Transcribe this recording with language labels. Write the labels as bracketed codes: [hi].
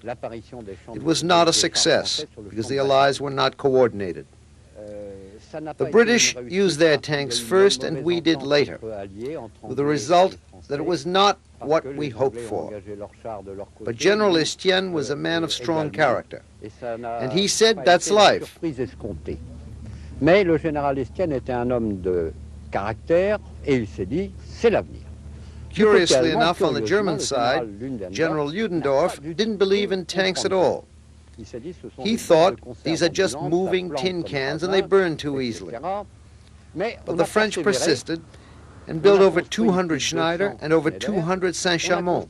[en] It was not a success, because the Allies were not coordinated. The British used their tanks first, and we did later, with the result that it was not what we hoped for. But General Estienne was a man of strong character, and he said, "That's life." [fr] Mais le général Estienne était un homme de caractère et il s'est dit, c'est l'avenir. [en] Curiously enough, on the German side, General Ludendorff didn't believe in tanks at all. He thought these are just moving tin cans and they burn too easily. But the French persisted and built over 200 Schneider and over 200 Saint-Chamond.